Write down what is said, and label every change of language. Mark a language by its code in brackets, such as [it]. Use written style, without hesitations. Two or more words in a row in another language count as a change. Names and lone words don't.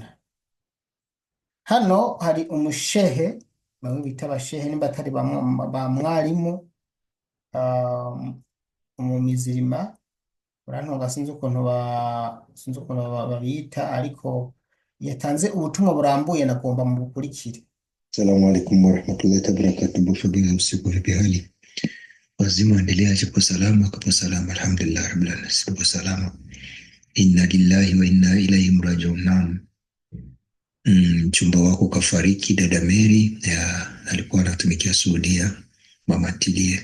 [rn] Hano hari umushehe, bamwe bita abashehe nimba atari ba mwarimu, umumizirima urantunga sinzi ukuntu babita, ariko yatanze ubutumwa burambuye nagomba mu bukurikire. [ar] السلام عليكم ورحمة الله وبركاته. [sw] Bufadhili usiku vipi hali? Wazima endelea hapo salama kapo salama [ar] الحمد لله رب العالمين. [sw] Sipo salama. [ar] إنا لله وإنا إليه راجعون. [sw] Naam. Mchumba wako kafariki, dada Mary alikuwa anatumikia Saudia, mama tilie.